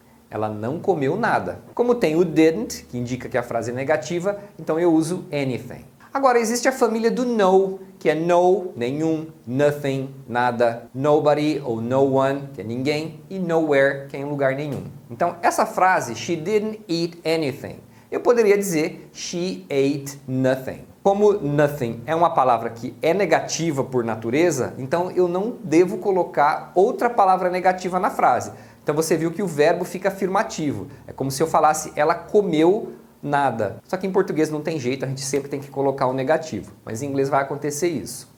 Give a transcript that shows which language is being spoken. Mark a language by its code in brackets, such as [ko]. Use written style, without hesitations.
[pt] Ela não comeu nada. Como tem o didn't, que indica que a frase é negativa, então eu uso anything. Agora existe a família do no, que é no, nenhum, nothing, nada, nobody ou no one, que é ninguém, e nowhere, que é em lugar nenhum. Então essa frase, [en] she didn't eat anything, [pt] eu poderia dizer [en] she ate nothing. [pt] Como nothing é uma palavra que é negativa por natureza, então eu não devo colocar outra palavra negativa na frase. Então você viu que o verbo fica afirmativo. É como se eu falasse ela comeu nada. Só que em português não tem jeito, a gente sempre tem que colocar um negativo. Mas em inglês vai acontecer isso.